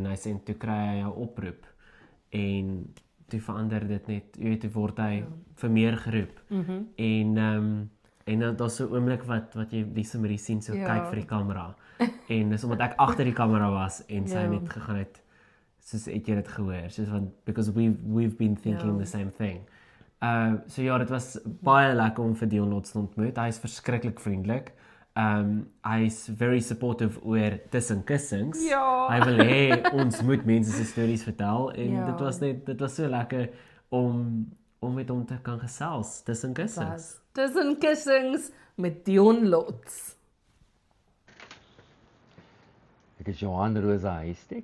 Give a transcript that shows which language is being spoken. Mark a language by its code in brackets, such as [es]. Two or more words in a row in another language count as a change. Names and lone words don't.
[af] Hy sê en toe kry hy 'n oproep en toe verander dit net, jy weet, toe word hy vir meer geroep. En dan daar's so 'n oomblik wat jy Lisa Marie sien so kyk vir die kamera. En dis omdat ek agter die kamera was en sy net gegaan het soos het jy dit gehoor, soos van [en] because we've been thinking the same thing. [af] So ja, dit was baie lekker om vir Dion Lots te ontmoet. Hy is verskriklik vriendelik. Hy is [en] very supportive [af] oor tussenkussings. Ja. Hy wil hê ons moet mense se stories vertel en dit was so lekker om met hom te kan gesels tussenkussings. Tussenkussings met Dion Lots. Ek is Johan Rosa Huystek.